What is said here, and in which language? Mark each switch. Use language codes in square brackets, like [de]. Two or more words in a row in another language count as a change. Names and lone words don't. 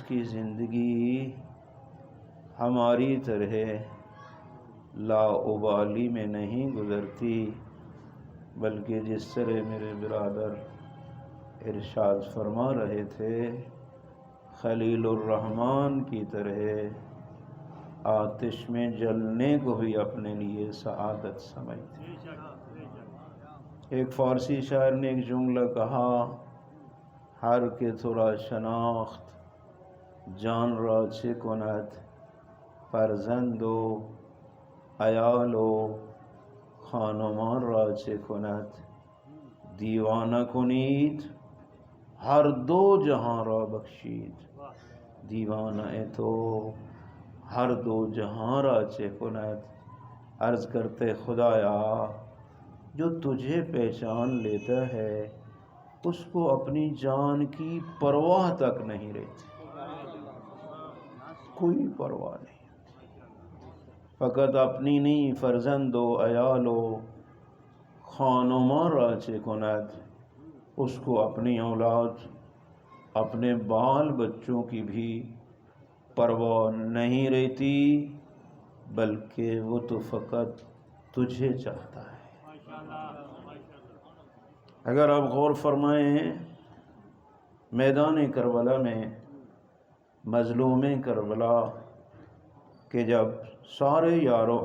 [ur] کی زندگی ہماری طرح لا ابالی میں نہیں گزرتی، بلکہ جس طرح میرے برادر ارشاد فرما رہے تھے، خلیل الرحمن کی طرح آتش میں جلنے کو بھی اپنے لیے سعادت سمجھتے۔ ایک فارسی شاعر نے ایک جملہ کہا، [fa] ہر کہ تو را شناخت جان را چه کند، فرزند و عیال و خانمان را چه کند، دیوانہ کنید ہر دو جہاں را بخشید، دیوانہ تو ہر دو جہاں را چه کند۔ [ur] عرض کرتے خدایا جو تجھے پہچان لیتا ہے اس کو اپنی جان کی پرواہ تک نہیں رہتی، کوئی پرواہ نہیں، فقط اپنی نہیں، [fa] فرزند و عیال و خان و مان را چه کند، [ur] اس کو اپنی اولاد، اپنے بال بچوں کی بھی پرواہ نہیں رہتی، بلکہ وہ تو فقط تجھے چاہتا ہے۔ اگر آپ غور فرمائیں، میدان کربلا میں مظلوم کربلا کہ جب سارے یار و